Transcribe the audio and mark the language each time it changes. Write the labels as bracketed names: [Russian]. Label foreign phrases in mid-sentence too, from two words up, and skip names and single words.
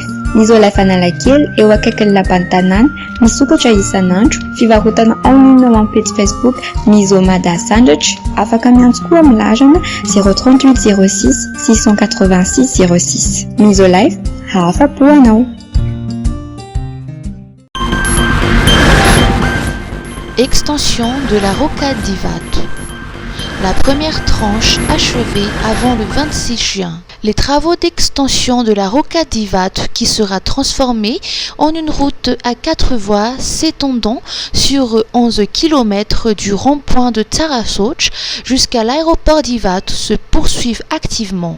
[Malagasy] Ny Isolife Analakely eo akaikin'ny lapan'ny tanàna, misokatra isan'andro, fivarotana [French] en ligne [Malagasy] ao amin'ny page Facebook Miso Mada Sandratra. Afaka miantso koa amin'ny larana 038 06 686 06. Isolife, afa-po anao. [French] Extension de la rocade d'Ivat. La première tranche achevée avant le 26 juin. Les travaux d'extension de la rocade d'Ivat qui sera transformée en une route à 4 voies s'étendant sur 11 km du rond-point de Tarasoch jusqu'à l'aéroport d'Ivat se poursuivent activement.